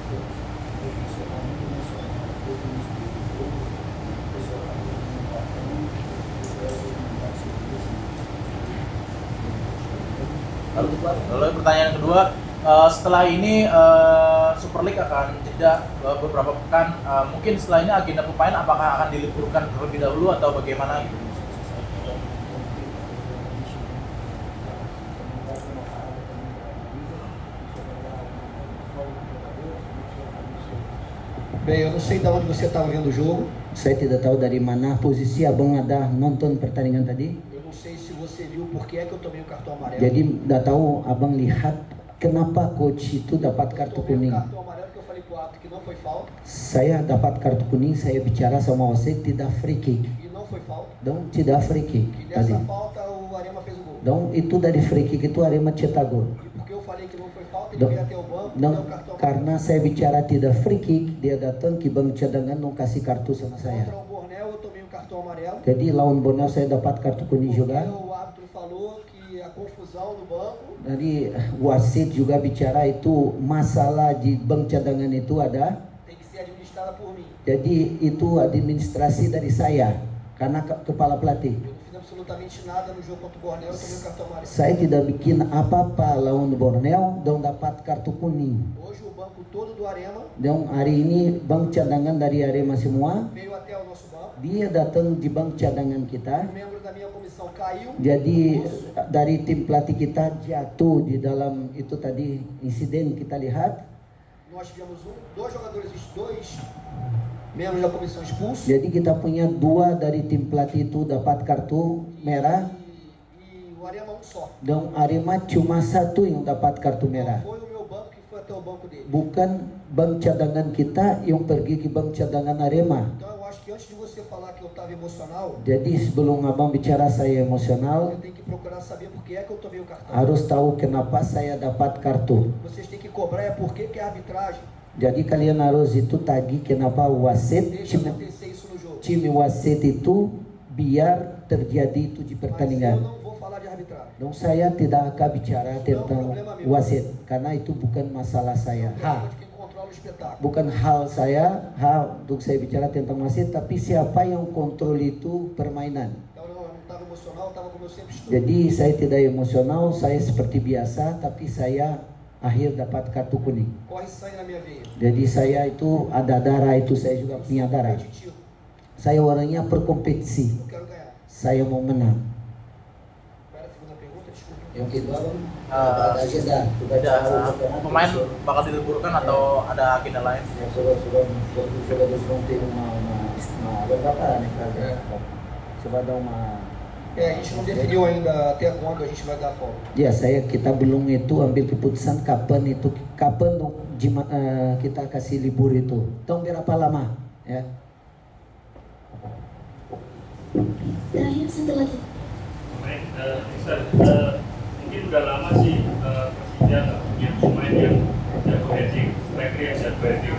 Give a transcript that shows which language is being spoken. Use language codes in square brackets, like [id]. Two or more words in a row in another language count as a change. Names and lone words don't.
[id] Lalu pertanyaan kedua, setelah ini Super League akan jeda beberapa pekan. Mungkin setelah ini agenda pemain apakah akan diliburkan terlebih dahulu atau bagaimana gitu? [pt] Bem, eu não sei de onde você estava vendo o jogo. [id] Saya tidak tahu dari mana posisi abang ada nonton pertandingan tadi. [pt] Eu não sei se você viu por que é que eu tomei o cartão amarelo. [id] Jadi tidak tahu abang lihat kenapa coach itu dapat [pt] Eu [id] kartu [pt] tomei o [id] kuning. [pt] cartão amarelo porque eu falei pro árbitro que não foi falta [id] Saya dapat kartu kuning, saya bicara sama wasit tidak [en] free kick. [pt] e não foi falta. [id] Dong tidak [en] free kick [pt] E [id] tadi. [pt] dessa falta o Arema fez o gol. [id] Dong itu dari [en] free kick [id] itu Arema cetak gol. [pt] E porque eu falei que não foi falta, ele [id] Dong, [pt] veio até o banco e deu [id] dong, [pt] o cartão amarelo. [id] karena saya bicara tidak [en] free kick, [id] dia datang ke bang cadangan mau kasih kartu sama saya. [pt] Contra o Borneo eu tomei o cartão amarelo. [id] Jadi lawan Borneo saya dapat kartu kuning [pt] Porque [id] juga. [pt] o árbitro falou que a confusão no banco [id] Jadi wasit juga bicara itu masalah di bank cadangan itu ada. [pt] tem que ser administrada por mim. [id] Jadi itu administrasi dari saya karena kepala pelatih. [pt] Eu não fiz absolutamente nada no jogo contra o Borneo, eu tomei o cartão amarelo. [id] Saya tidak bikin apa-apa lawan Borneo, dong dapat kartu kuning. [pt] Hoje o banco todo do Arema [id] Dong hari ini bank cadangan dari Arema semua, [pt] veio até o nosso banco. [id] dia datang di bank cadangan kita. [pt] Um membro da minha comissão caiu. [id] Jadi dari tim pelatih kita jatuh di dalam itu tadi insiden kita lihat. [pt] Nós tivemos dois membros da comissão expulsos. [id] Jadi kita punya dua dari tim pelatih itu dapat kartu merah. [pt] E o Arema só. [id] Dan Arema cuma satu yang dapat kartu [pt] Não [id] merah. [pt] foi o meu banco que foi até o banco dele. [id] Bukan bank cadangan kita yang pergi ke bank cadangan Arema. [pt] Então eu acho que antes de você falar que eu estava emocional, [id] Jadi sebelum abang bicara saya emosional, [pt] eu tenho que procurar saber por que é que eu tomei o cartão. [id] harus tahu kenapa saya dapat kartu. [pt] Vocês têm que cobrar é por que que a arbitragem [id] Jadi kalian harus itu tagih kenapa wasit [pt] deixa acontecer isso no jogo. [id] time wasit itu biar terjadi itu di [pt] Mas eu [id] pertandingan. [pt] não vou falar de arbitrar. [id] Dong saya tidak akan bicara tentang wasit karena itu bukan masalah saya. [pt] Problema de quem controla o espetáculo. [id] Bukan hal saya, untuk saya bicara tentang wasit, tapi siapa yang kontrol itu permainan. [pt] Então eu não estava emocional, eu estava como eu sempre estou. [id] Jadi saya tidak emosional, saya seperti biasa, tapi saya akhir dapat kartu kuning. [pt] Corre sangue na minha veia. [id] Jadi saya itu ada darah, itu saya juga punya darah. [pt] Competitivo. [id] Saya orangnya berkompetisi, [pt] Eu quero ganhar. [id] saya mau menang. [pt] Qual era a segunda pergunta? Desculpa. [id] Yang kedua, ada agenda. pemain bakal diliburkan atau ada agenda lain? A gente não definiu ainda até quando a gente vai dar folga. Ya, kita belum itu ambil keputusan kapan kita kasih libur itu. Tong berapa lama? Ya. Terakhir satu lagi. Baik, mungkin udah lama sih Persija nggak punya pemain yang jago heading, striker yang jago heading.